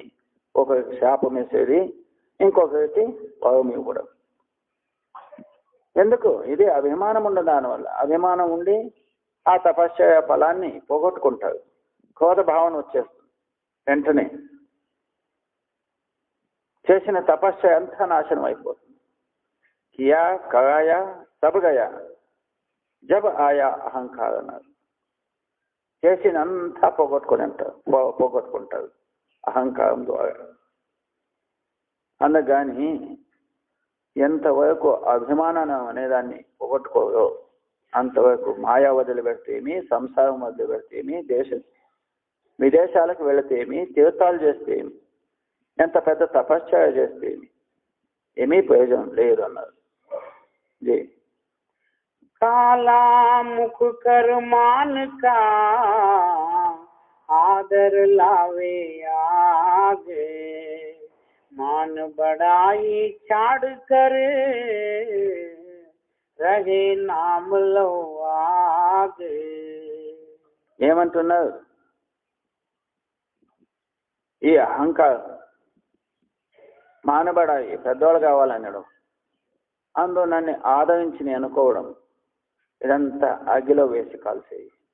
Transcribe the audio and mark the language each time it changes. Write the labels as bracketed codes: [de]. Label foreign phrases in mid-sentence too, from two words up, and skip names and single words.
[te] ఒకరికి శాపం వేసేది, ఇంకొకరికి వరం ఇవ్వడం. ఎందుకు? ఇది అభిమానం ఉన్న దానివల్ల. అభిమానం ఉండి ఆ తపశ్చర్య ఫలాన్ని పోగొట్టుకుంటారు. క్రోధ భావన వచ్చేస్తుంది. వెంటనే చేసిన తపస్సు అంతా నాశనం అయిపోతుంది. [hi] किया कराया सब गया जब आया अहंकार అన్నారు. [te] చేసినంతా పోగొట్టుకుంటారు అహంకారం ద్వారా. అందుకని ఎంతవరకు అభిమానం అనేదాన్ని పోగొట్టుకోరో అంతవరకు మాయా వదిలిపెడితేమి, సంసారం వదిలిపెడితేమి, విదేశాలకు వెళితేమి, తీర్థాలు చేస్తేమి, ఎంత పెద్ద తపశ్చర్య చేస్తేమి ఏమీ ప్రయోజనం లేదు అన్నారు. [hi] काला मुख कर मान का, आदर लावे आगे, मान बड़ाई छाड़ कर रहे नाम लो आगे. [te] ఏమంటున్నారు? ఈ అహంకారం మానబడాయి, పెద్దవాళ్ళు కావాలనడం, అందులో నన్ను ఆదరించి నేను అనుకోవడం, ఇదంతా అగ్గిలో వేసి కాల్చేయి.